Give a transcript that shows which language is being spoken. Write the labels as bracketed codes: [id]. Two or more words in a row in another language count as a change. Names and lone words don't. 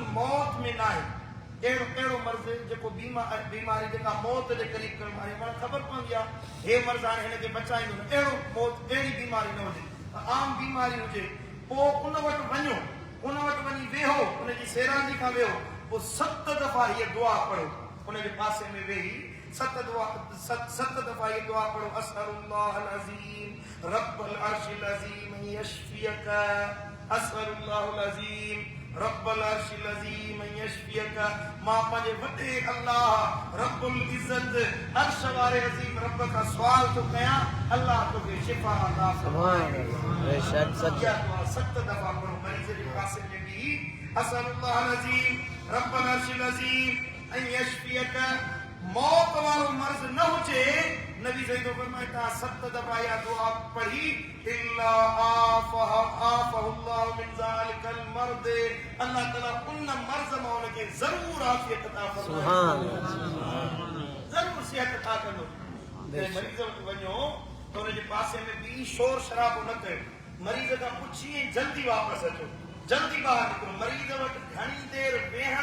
[sd] मौत में न आहे अहिड़ो मर्ज़ जेको बीमारी जेका मौत जे क़रीब करण वारी माण्हू ख़बर पवंदी आहे हे मर्ज़ हाणे हिनखे बचाईंदो न अहिड़ो मौत अहिड़ी बीमारी न हुजे आम बीमारी हुजे पोइ उन वटि वञो उन वटि वञी वेहो उनजी सैरानी खां वेहो पोइ 7 दफ़ा हीअ दुआ पढ़ो उनजे पासे में वेही 7 दफ़ा हीअ दुआ पढ़ो [ar] أسأل الله العظيم رب العرش العظيم يشفيك أسأل الله العظيم رب العرش العظيم يشفيك [sd] मां पंहिंजे वॾे अल्लाह रब्बुल इज़्ज़त अर्श वारे अज़ीम रब खां सुवाल थो कयां अल्लाह तोखे शिफ़ा अता सुभान अल्लाह बेशक सच 7 दफ़ा पढ़ो मरीज़ जे पासे में बि [ar] أسأل الله العظيم رب العرش العظيم يشفيك [sd] मौत वारो मर्ज़ न हुजे नबी सही तो फरमाए ता 7 दफ़ा या दुआ पढ़ी [ar] إلا عافاه الله من ذلك المرض [sd] अल्लाह ताला उन मर्ज़ में उनके जरूर आफियत अता फरमाए सुभान जरूर सेहत अता कंदो मरीज़ वटि वञो तो उनजे पासे में बि शोर शराबो न कयो मरीज़ खां पुछी जल्दी वापस अचो जल्दी ॿाहिरि निकिरो मरीज़ वटि घणी देर वेहण